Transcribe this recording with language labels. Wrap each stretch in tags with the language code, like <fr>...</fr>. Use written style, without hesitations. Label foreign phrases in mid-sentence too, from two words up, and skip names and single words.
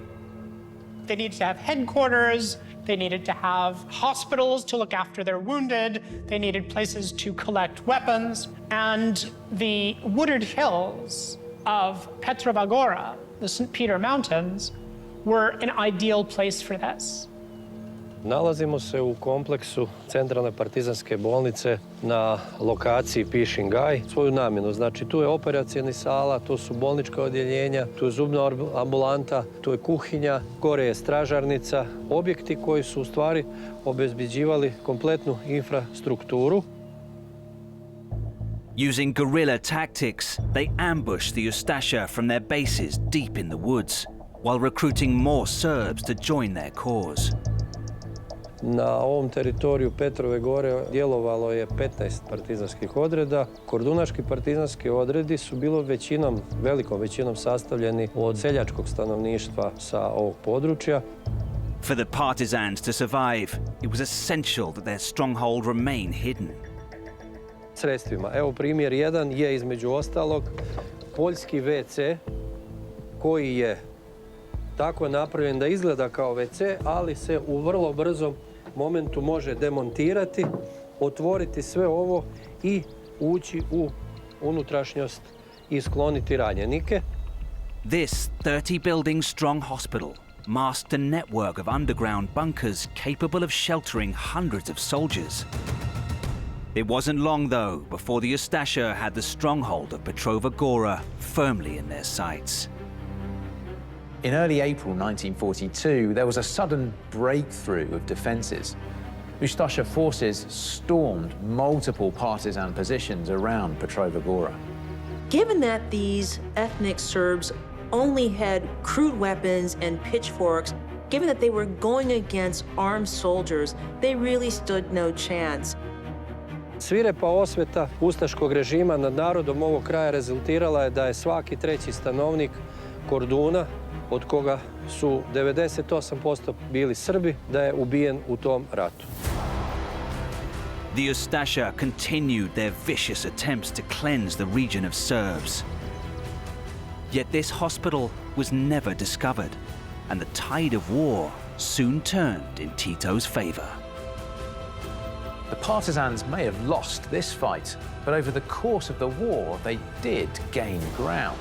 <en>They needed to have headquarters, they needed to have hospitals to look after their wounded, they needed places to collect weapons, and the wooded hills of Petrova Gora, the St. Peter Mountains, were an ideal place for this.</en> <sr>Nalazimo se u kompleksu centralne partizanske bolnice na lokaciji Pišin Gaj. Svoju namjenu, znači tu je operacijna sala, tu su bolnička odjeljenja, tu je zubna ambulanta, tu je kuhinja, gore je stražarnica. Objekti koji su u stvari obezbeđivali kompletnu infrastrukturu.</sr> <en>Using guerrilla tactics, they ambushed the Ustasha from their bases deep in the woods, while recruiting more Serbs to join their cause.</en> <sr>Na ovom teritoriju Petrove Gore djelovalo je 15 partizanskih odreda. Kordunaški partizanski odredi su bilo velikom većinom sastavljeni od seljačkog stanovništva sa ovog područja.</sr> <en>For the partisans to survive, it was essential that their stronghold remain hidden.</en> <sr>Sredstvima. Evo primjer jedan je između ostalog poljski WC koji je tako napravljen da izgleda kao WC, ali se u vrlo brzom momentu može demontirati, otvoriti sve ovo i ući u unutrašnjost i skloniti ranjenike.</sr> <en>This 30-building strong hospital masked a network of underground bunkers capable of sheltering hundreds of soldiers. It wasn't long, though, before the Ustasha had the stronghold of Petrova Gora firmly in their sights. In early April 1942, there was a sudden breakthrough of defences. Ustasha forces stormed multiple partisan positions around Petrova Gora. Given that these ethnic Serbs only had crude weapons and pitchforks, given that they were going against armed soldiers, they really stood no chance.</en> <sr>Svirepa osveta ustaškog režima nad narodom ovog kraja rezultirala je da je svaki treći stanovnik Korduna, od koga su 98% bili Srbi, da je ubijen u tom ratu.</sr> <en>The Ustasha continued their vicious attempts to cleanse the region of Serbs. Yet this hospital was never discovered, and the tide of war soon turned in Tito's favor. The partisans may have lost this fight, but over the course of the war, they did gain ground.</en>